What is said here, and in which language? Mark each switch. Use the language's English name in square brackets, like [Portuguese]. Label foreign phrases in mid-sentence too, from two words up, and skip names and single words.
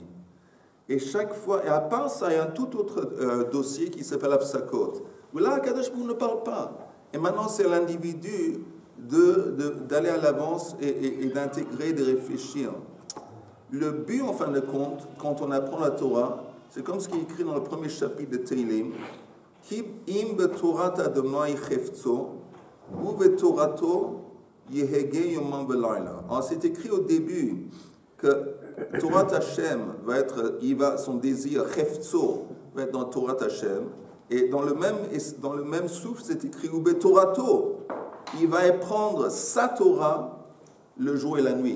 [French] Et chaque fois, et à part ça, il y a un tout autre dossier qui s'appelle Afsakot, où là, [Hebrew] הקדוש ברוך הוא [French] ne parle pas. Et maintenant, c'est à l'individu d'aller à l'avance et d'intégrer, de réfléchir. Le but, en fin de compte, quand on apprend la Torah, c'est comme ce qui est écrit dans le premier chapitre de Teilim, [Hebrew] כי אם בתורת אדוני חפצו, ובתורתו יהגה יומם ולילה. [French] Alors, c'est écrit au début que [Hebrew] תורת השם [French] son désir chefzo va être dans Torah Hashem, et dans le même souffle, c'est écrit [Hebrew] ובתורתו, [French] il va prendre sa Torah le jour et la nuit.